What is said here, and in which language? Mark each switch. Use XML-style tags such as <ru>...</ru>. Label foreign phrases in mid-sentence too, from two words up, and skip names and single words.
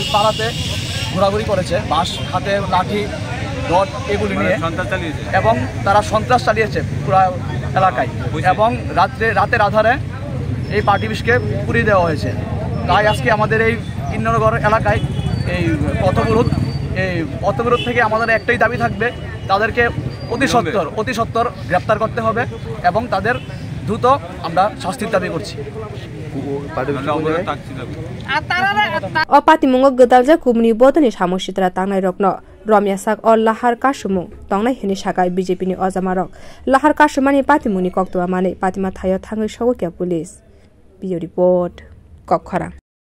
<bn>পাড়াতে ঘোরাঘুরি করেছে বাঁশ হাতে লাঠি রড এগুলি নিয়ে এবং তারা সন্ত্রাস চালিয়েছে পুরো এলাকায় এবং রাতের আধারে এই পার্টি অফিসকে পুড়িয়ে দেওয়া হয়েছে তাই আজকে আমাদের এই ইন্দ্রনগর এলাকায় এই পথবিরোধ থেকে আমাদের একটাই দাবি থাকবে তাদেরকে অতি সত্বর গ্রেপ্তার করতে হবে এবং তাদের দ্রুত আমরা শাস্তির দাবি করছি</bn> <trk>Patimung Gadalja Kumni Bodani Samositra Tangnai Rokno Romyasak or Lahar Kashumu Tongnai Hini Shakai BJP ni Ozamarok Lahar Kashumani Patimuni Koktua Mane Patima Thayo Tangai Showokia Police Bio Report Kokhara</trk>